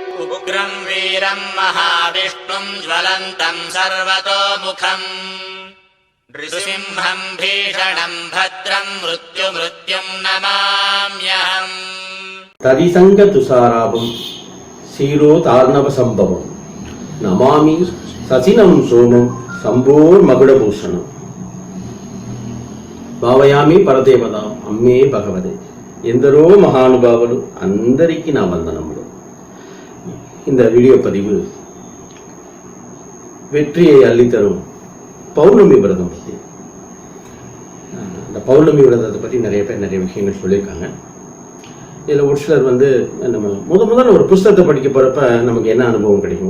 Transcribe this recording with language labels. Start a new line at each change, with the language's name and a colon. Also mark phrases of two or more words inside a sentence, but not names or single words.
Sanskrit: उग्रं वीरं महाविष्णुं ज्वलन्तं सर्वतोमुखम् नृसिंहं भीषणं भद्रं मृत्युं नमाम्यहम् तदिसंग तुषाराभं क्षीरोदार्णव संभवं नमामि सचिनं सोमं शम्भोर्मकुटभूषणम् భావయామి పరదేవత అమ్మే భగవదే.
Telugu: ఎందరో మహానుభావులు అందరికీ నా వందనములు.
Tamil: இந்த வீடியோ பதிவு வெற்றியை அள்ளித்தரும் பௌர்ணமி விரதம் பற்றி. இந்த பௌர்ணமி விரதத்தை பற்றி நிறைய பேர் நிறைய விஷயங்கள் சொல்லியிருக்காங்க. இதில் ஒரு சிலர் நம்ம முதல்ல ஒரு புஸ்தகத்தை படிக்க போகிறப்ப நமக்கு என்ன அனுபவம் கிடைக்கும்?